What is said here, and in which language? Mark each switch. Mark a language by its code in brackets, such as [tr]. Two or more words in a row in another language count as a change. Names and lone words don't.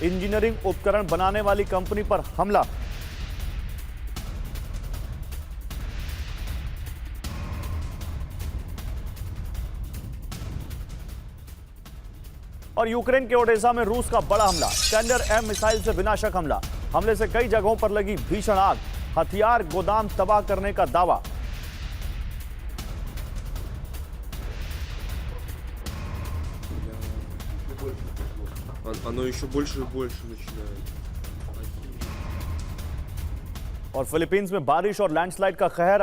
[hi] इंजीनियरिंग उपकरण बनाने वाली कंपनी पर हमला। और यूक्रेन के ओडेसा में रूस का बड़ा हमला। स्टैंडर्ड एम मिसाइल से विनाशक हमला। हमले से कई जगहों पर लगी भीषण आग। हथियार गोदाम तबाह करने का दावा। [ru] Оно еще больше и больше начинает. [hi] और फिलीपींस में बारिश और लैंडस्लाइड का कहर।